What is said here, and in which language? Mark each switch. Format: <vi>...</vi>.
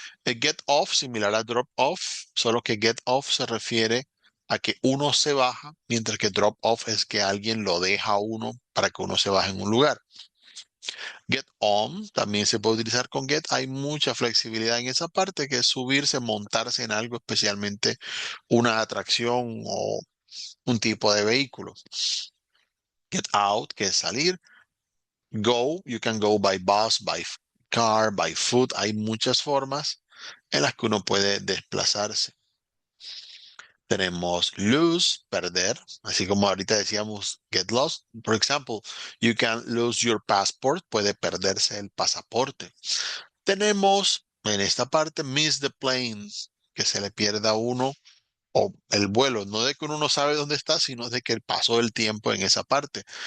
<es>Get off, similar a drop off, solo que get off se refiere a que uno se baja, mientras que drop off es que alguien lo deja a uno para que uno se baje en un lugar. Get on también se puede utilizar con get. Hay mucha flexibilidad en esa parte, que es subirse, montarse en algo, especialmente una atracción o un tipo de vehículo. Get out, que es salir.</es> <en>Go, you can go by bus, by car, by foot.</en> <es>Hay muchas formas en las que uno puede desplazarse. Tenemos lose, perder, así como ahorita decíamos get lost. Por ejemplo,</es> <en>you can lose your passport,</en> <es>puede perderse el pasaporte. Tenemos en esta parte miss the plane, que se le pierda a uno o el vuelo, no de que uno no sabe dónde está, sino de que pasó el tiempo en esa parte.</es>